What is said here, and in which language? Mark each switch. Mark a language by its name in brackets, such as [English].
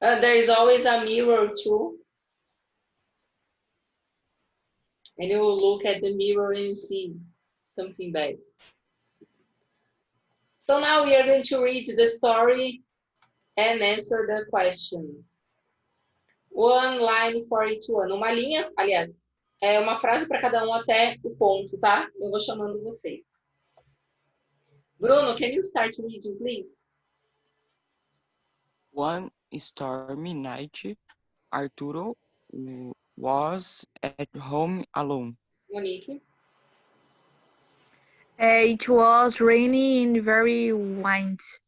[English] There is always a mirror too. And you look at the mirror and you see something bad. So now we are going to read the story and answer the questions. One line for each one. [Portuguese] Uma linha, aliás, é uma frase para cada um até o ponto, tá? Eu vou chamando vocês. [English] Bruno, can you start reading, please? One stormy night, Arturo was at home alone. Monique, It was rainy and very windy.